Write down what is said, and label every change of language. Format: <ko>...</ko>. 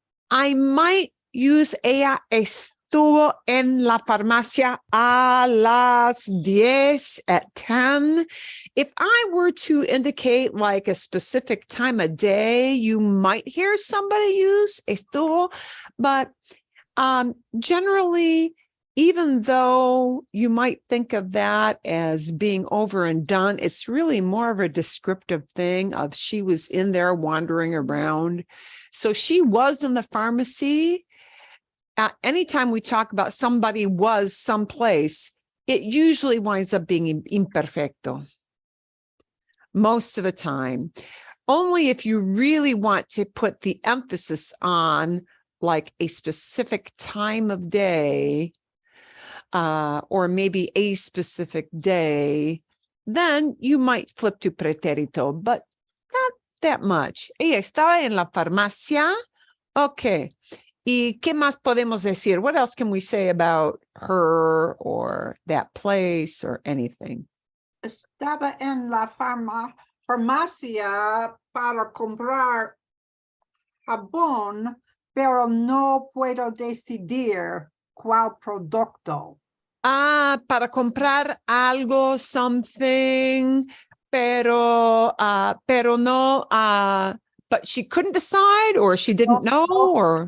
<en>I might use</en> <es>ella estuvo en la farmacia a las 10</es> <en>at 10. If I were to indicate like a specific time of day, you might hear somebody use estuvo, but generally, even though you might think of that as being over and done, it's really more of a descriptive thing of she was in there wandering around. So she was in the pharmacy. Anytime we talk about somebody was someplace, it usually winds up being imperfecto. Most of the time. Only if you really want to put the emphasis on like a specific time of day, or maybe a specific day, then you might flip to pretérito, but not that much.</en> <es>Ella estaba en la farmacia. Okay. ¿Y qué más podemos decir?</es> <en>What else can we say about her or that place or anything?</en> <es>Estaba en la farmacia para comprar jabón, pero no puedo decidir cuál producto. Para comprar algo,</es> <en>something,</en> <es>pero no,</es> <en>but she couldn't decide or she didn't know or.</en>